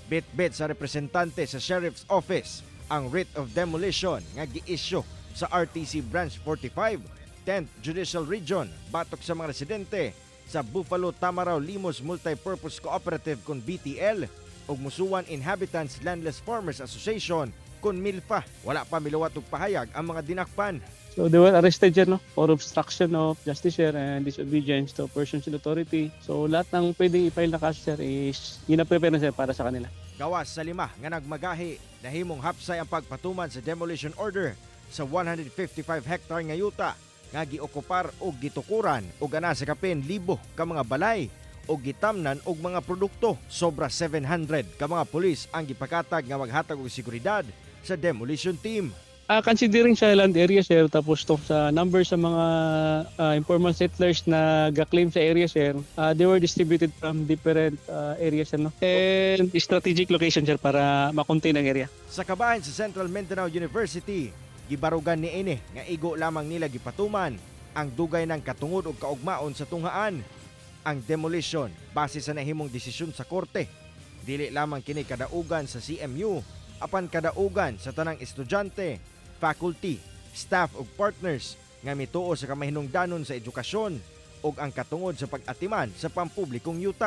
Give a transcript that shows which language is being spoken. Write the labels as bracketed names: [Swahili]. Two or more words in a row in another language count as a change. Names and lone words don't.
[Cebuano] Bit-bit sa representante sa Sheriff's Office ang [English] writ of demolition [Cebuano] nga gi-issue sa RTC Branch 45, 10th Judicial Region batok sa mga residente sa Buffalo Tamaraw Limos Multipurpose Cooperative kun BTL ug Musuan Inhabitants Landless Farmers Association kun MILFA. Wala pa miluwat og pahayag ang mga dinakpan. [English] So they were arrested dyan, no? For obstruction of justice, sir, and disobedience to persons in authority. [Filipino] So lahat ng pwedeng i-file na kaso, sir, is gina-prepare na, sir, para sa kanila. [Cebuano] Gawas sa 5 nga nagmagahi, nahimong hapsay ang pagpatuman sa [English] demolition order [Cebuano] sa 155 hectare nga yuta nga giokupar o gitukuran o gana sa kapin libo ka mga balay o gitamnan og mga produkto. Sobra 700 ka mga pulis ang gipakatag nga maghatag og seguridad sa [English] demolition team. [Cebuano] Considering sa [English] land area, [Cebuano] sir, tapos to sa number sa mga [English] informal settlers [Cebuano] na ga-claim sa area, sir, [English] they were distributed from different areas, no? And strategic location, [Cebuano] sir, para makontain ang area. Sa kabahin sa Central Mindanao University, gibarugan ni ini nga igo lamang nila gipatuman ang dugay ng katungod o kaugmaon sa tunghaan. Ang demolition base sa nahimong desisyon sa korte. Dili lamang kini kadaugan sa CMU, apan kadaugan sa tanang estudyante, faculty, staff ug partners nga mituo sa kamahinungdanon sa edukasyon o og ang katungod sa pag-atiman sa pampublikong yuta.